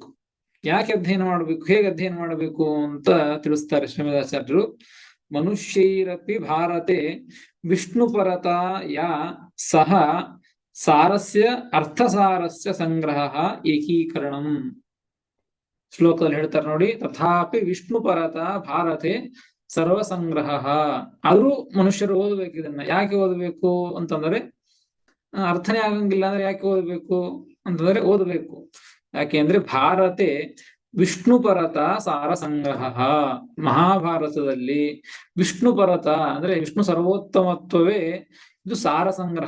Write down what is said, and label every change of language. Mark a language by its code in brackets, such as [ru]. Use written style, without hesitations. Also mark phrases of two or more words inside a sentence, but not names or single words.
[kn] ಯಾಕೆ ಅಧ್ಯಯನ ಮಾಡಬೇಕು, ಹೇಗೆ ಅಧ್ಯಯನ ಮಾಡಬೇಕು ಅಂತ ತಿಳಿಸ್ತಾರೆ ಶ್ರೀಮದಾಚಾರ್ಯರು. [sa] ಮನುಷ್ಯೈರಪಿ ಭಾರತೆ ವಿಷ್ಣು ಪರತ ಯಾ ಸಹ ಸಾರಸ್ಯ ಅರ್ಥಸಾರಸ್ಯ ಸಂಗ್ರಹ ಏಕೀಕರಣಂ. [kn] ಶ್ಲೋಕದಲ್ಲಿ ಹೇಳ್ತಾರೆ ನೋಡಿ, [sa] ತಥಾಪಿ ವಿಷ್ಣು ಪರತ ಭಾರತೆ ಸರ್ವ ಸಂಗ್ರಹ. [kn] ಆದ್ರೂ ಮನುಷ್ಯರು ಓದಬೇಕು. ಇದನ್ನ ಯಾಕೆ ಓದಬೇಕು ಅಂತಂದ್ರೆ, ಅರ್ಥನೇ ಆಗಂಗಿಲ್ಲ ಅಂದ್ರೆ ಯಾಕೆ ಓದಬೇಕು ಅಂತಂದ್ರೆ ಓದಬೇಕು. ಯಾಕೆ ಅಂದ್ರೆ [sa] ಭಾರತೆ ವಿಷ್ಣು ಪರತ ಸಾರ ಸಂಗ್ರಹ. [kn] ಮಹಾಭಾರತದಲ್ಲಿ ವಿಷ್ಣು ಪರತ ಅಂದ್ರೆ ವಿಷ್ಣು ಸರ್ವೋತ್ತಮತ್ವವೇ ಇದು ಸಾರ ಸಂಗ್ರಹ.